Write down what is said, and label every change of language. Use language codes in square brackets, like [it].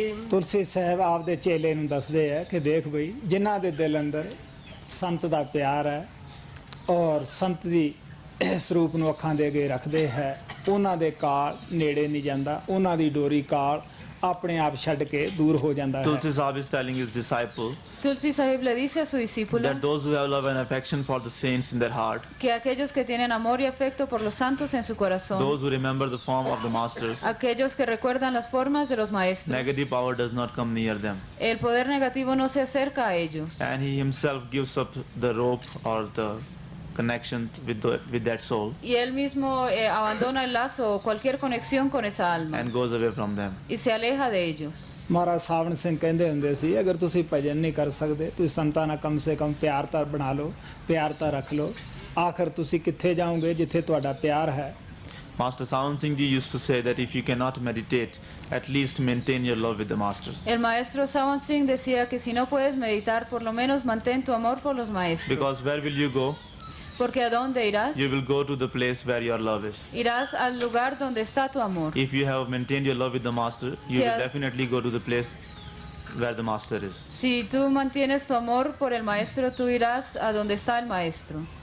[pa] ਤੁਲਸੀ ਸਾਹਿਬ ਆਪਦੇ ਚੇਲੇ ਨੂੰ ਦੱਸਦੇ ਆ ਕਿ ਦੇਖ ਬਈ, ਜਿਨ੍ਹਾਂ ਦੇ ਦਿਲ ਅੰਦਰ ਸੰਤ ਦਾ ਪਿਆਰ ਹੈ ਔਰ ਸੰਤ ਦੀ ਸਰੂਪ ਨੂੰ ਅੱਖਾਂ ਦੇ ਅੱਗੇ ਰੱਖਦੇ ਹੈ, ਉਹਨਾਂ ਦੇ ਕਾਲ ਨੇੜੇ ਨਹੀਂ ਜਾਂਦਾ, ਉਹਨਾਂ ਦੀ ਡੋਰੀ ਕਾਲ ਆਪਣੇ ਆਪ ਛੱਡ ਕੇ ਦੂਰ ਹੋ ਜਾਂਦਾ ਹੈ। [en] Tulsi Sahib is telling his disciple [es] Tulsi Sahib le dice a su discípulo [en] that those who have love and affection for the saints in their heart, [es] que aquellos que tienen amor y afecto por los santos en su corazón, [en] those who remember the form of the masters, [es] aquellos que recuerdan las formas de los maestros, [en] negative power does not come near them, [es] el poder negativo no se acerca a ellos. [en] and he himself gives up the rope or the connection with that soul [es] Y él mismo abandona el lazo o cualquier conexión con esa alma [en] and goes away from them. [es] y se aleja de ellos. [pa] ਮਹਾਰਾਜ ਸਾਵਣ ਸਿੰਘ ਕਹਿੰਦੇ ਹੁੰਦੇ ਸੀ, ਅਗਰ ਤੁਸੀਂ ਭਜਨ ਨਹੀਂ ਕਰ ਸਕਦੇ, ਤੁਸੀਂ ਸੰਤਾਂ ਨਾਲ ਕਮ ਸੇ ਕਮ ਪਿਆਰ ਤਾਂ ਬਣਾ ਲਓ, ਪਿਆਰ ਤਾਂ ਰੱਖ ਲਓ, ਆਖਰ ਤੁਸੀਂ ਕਿੱਥੇ ਜਾਓਗੇ ਜਿੱਥੇ ਤੁਹਾਡਾ ਪਿਆਰ ਹੈ। [en] Master Sawan Singh Ji used to say that if you cannot meditate, at least maintain your love with the masters. [es] El maestro Sawan Singh decía que si no puedes meditar, por lo menos mantén tu amor por los maestros. [en] Because where will you go? [es] Porque ¿a dónde irás? [en] You will go to the place where your love is. [es] Irás al lugar donde está tu amor. [en] If you have maintained your love with the master, you will definitely go to the place where the master is. [es] Si tú mantienes tu amor por el maestro, tú irás a donde está el maestro.